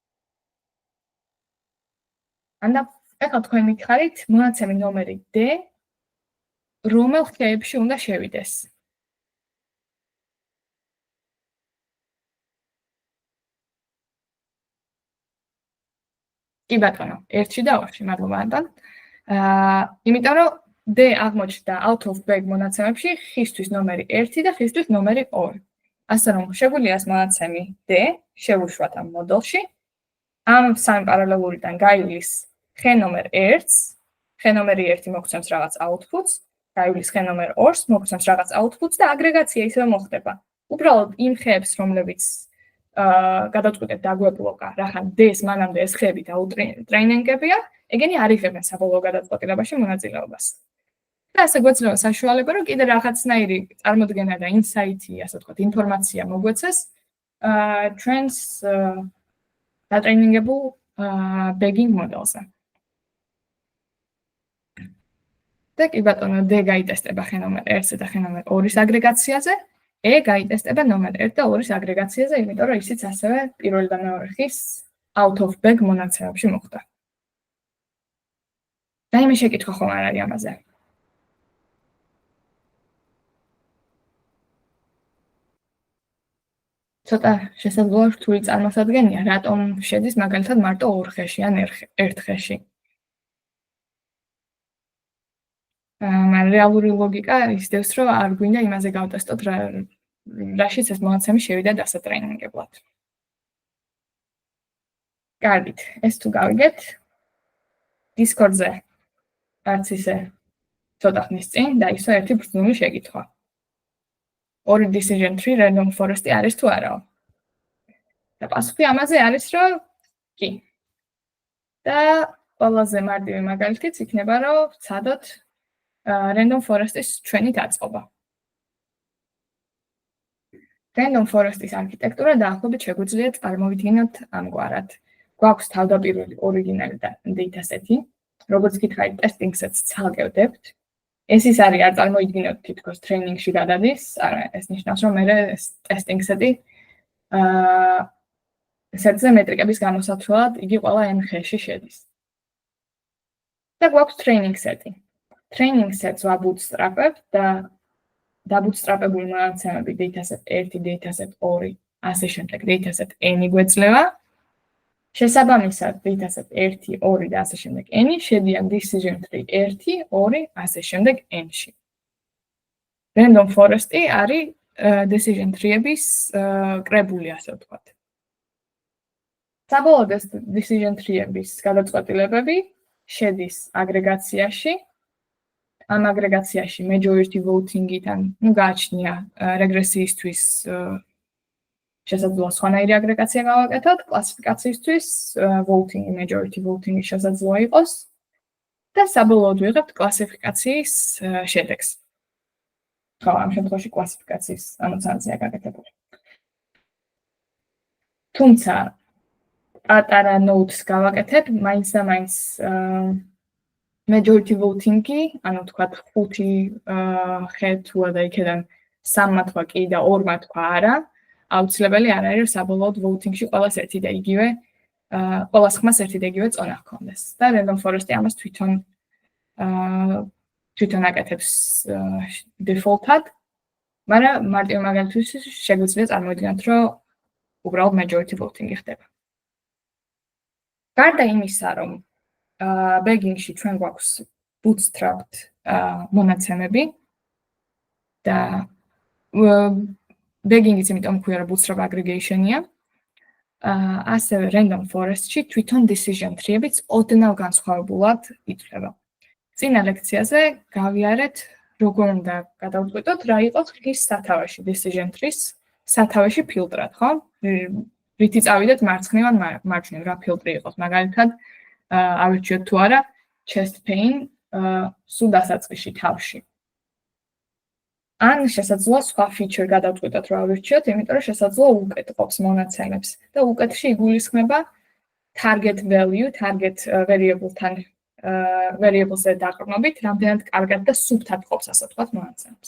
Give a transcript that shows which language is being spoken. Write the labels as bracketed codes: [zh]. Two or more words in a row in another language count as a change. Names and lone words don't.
[ka] ანდა ეხლა თქვენ მითხარით, მონაცემი ნომერი D რომელ ხეებში უნდა შევიდეს. კი ბატონო, 1-ში და 2-ში, მადლობა ანტონ. იმიტომ რომ D აღმოჩნდა [en] out of bag [ka] მონაცემებში ხისთვის ნომერი 1 და ხისთვის ნომერი 2. ასე რომ შეგვიძლია ეს მონაცემი D შევუშვათ ამ მოდელში. ამ სამი პარალელურიდან გაივლის ხე ნომერ 1-ს, ხე ნომერი 1 მოგცემს რაღაც outputs, გაივლის ხე ნომერ 2-ს, მოგცემს რაღაც outputs და აგრეგაცია ისევ მოხდება. უბრალოდ იმ ხეებს, რომლებიც გადავწყვიტეთ დაგვებლოკა, რახან D-ს მანამდე ეს ხეები დაუტრეინინგებია, ეგენი არ იღებენ საბოლოო გადაწყვეტილებაში მონაწილეობას. და ასე გვეძლევა საშუალება, რომ კიდე რაღაცნაირი წარმოდგენა და ინსაიტი, ასე ვთქვათ, ინფორმაცია მოგვეცეს ჩვენს დატრეინინგებულ [en] begging model [ka] ზე. და კი ბატონო, D გაიტესტება ხე ნომერ 1-ზე და ხე ნომერ 2-ის აგრეგაციაზე, E გაიტესტება ნომერ 1 და 2-ის აგრეგაციაზე, იმიტომ რომ ისიც ასევე პირველი და მეორე ხის [en] out of bag [ka] მონაცემებში მოხდა. და იმე შეკითხვა ხომ არ არის ამაზე? ცოტა შესაძლოა რთული წარმოსადგენია, რატომ შედის მაგალითად მარტო 2 ხეში ან 1 ხეში. მაგრამ რეალური ლოგიკა ისდევს, რომ არ გვინდა იმაზე გავტესტოთ, რაშიც ეს მონაცემი შევიდა დასატრეინინგებლად. კარგით, ეს თუ გავიგეთ, Discord-ზე არც ისე ცოტა ხნის წინ და ისო ერთი ბრძნული შეკითხვა. 2 [en] decision tree random forest- [ka] ი არის თუ არაო? და პასუხი ამაზე არის, რომ კი. და ყველაზე მარტივი მაგალითიც იქნება, რომ ვცადოთ [en] random forest- [ka] ის ჩვენი დაწყობა. [en] Random forest- [ka] ის არქიტექტურა დაახლოებით შეგვიძლია წარმოვიდგინოთ ამგვარად. გვაქვს თავდაპირველი ორიგინალი dataset-ი, როგორც გითხარით, [en] testing set- [ka] ს ცალკევდებთ. ეს ის არის, არ წარმოიდგინოთ თითქოს ტრეინინგში გადადის, არა, ეს ნიშნავს, რომ მე ეს [en] testing set- [ka] ი set-ზე მეტრიკების გამოსათვლად იგი ყველა n ხეში შედის. და გვაქვს [en] training set- [ka] ი. [en] Training set- [ka] ს ვაბუთსტრაპებთ და დაბუთსტრაპებული მონაცემები dataset 1, dataset 2, ასე შემდეგ dataset n-ი გვეძლევა. შესაბამისად dataset 1, 2 და ასე შემდეგ n-ი შედიან [en] decision tree [ka] 1, 2, ასე შემდეგ n-ში. [en] Random forest- [ka] ი არის [en] decision tree- [ka] ების კრებული, ასე ვთქვათ. საბოლოოდ ეს [en] decision tree- [ka] ების გადაწყვეტილებები შედის აგრეგაციაში. ამ აგრეგაციაში [en] majority voting- [ka] იდან, გააჩნია რეგრესიისთვის შესაძლოა სხვანაირი აგრეგაცია გავაკეთოთ, კლასიფიკაციისთვის voting, [en] majority voting- [ka] ი შესაძლოა იყოს და საბოლოოდ ვიღებთ კლასიფიკაციის შედეგს. ხო, ამ შემთხვევაში კლასიფიკაციის ამოცანაა გაკეთებული. თუმცა პატარა note-ს გავაკეთებ, მაინც და მაინც [en] majority voting- [ka] ი, ანუ ვთქვათ 5 ხე თუა და იქიდან 3 თქვა კი და 2 თქვა არა, აუცილებელი არ არის, რომ საბოლოოდ voting-ში ყველას ერთი და იგივე, ყველას ხმას ერთი და იგივე წონა ჰქონდეს. და [en] random forest- [ka] ი ამას თვითონ აკეთებს default-ად, მაგრამ მარტივ მაგალითისთვის შეგვიძლია წარმოვიდგინოთ, რომ უბრალოდ [en] majority voting- [ka] ი ხდება. გარდა იმისა, რომ begging-ში ჩვენ გვაქვს bootstrapped მონაცემები და begging-იც იმიტომ ქვია, რომ [en] bootstrap aggregation- [ka] ია. ასევე [en] random forest- [ka] ში თვითონ [en] decision tree- [ka] ებიც ოდნავ განსხვავებულად ითვლება. წინა ლექციაზე გავიარეთ, როგორ უნდა გადავწყვიტოთ, რა იყოს ხის სათავეში [en] decision tree- [ka] ს სათავეში ფილტრად, ხო? რითი წავიდეთ მარცხნივან მარჯვნივ, რა ფილტრი იყოს, მაგალითად ავირჩიოთ თუ არა [en] chest pain [ka] სულ დასაწყისში თავში. ან შესაძლოა სხვა feature გადავწყვიტოთ, რომ ავირჩიოთ, იმიტომ რომ შესაძლოა უკეთყოფს მონაცემებს და უკეთში იგულისხმება [en] target value, target variable- [ka] თან variable-ზე დაყრდნობით, რამდენად კარგად და სუფთად ყოფს, ასე ვთქვათ, მონაცემებს.